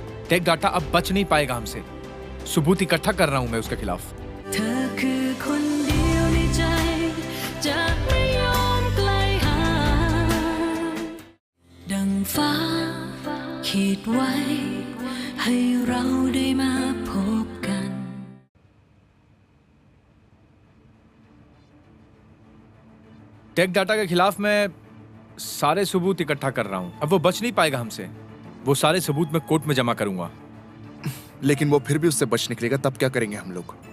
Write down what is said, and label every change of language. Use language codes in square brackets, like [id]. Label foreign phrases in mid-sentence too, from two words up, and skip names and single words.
[hi] टेक डाटा अब बच नहीं पाएगा हमसे। सबूत इकट्ठा कर रहा हूं मैं उसके खिलाफ। [th] เธอคือคนเดียวในใจจะไม่ยอมไกลห่างดังฟ้าขีดไว้ให้เราได้มาพบกัน [hi] टेक डाटा के खिलाफ मैं सारे सबूत इकट्ठा कर रहा हूं। अब वो बच नहीं पाएगा हमसे। वो सारे सबूत मैं कोर्ट में जमा करूंगा। लेकिन वो फिर भी उससे बच निकलेगा तब क्या करेंगे हम लोग?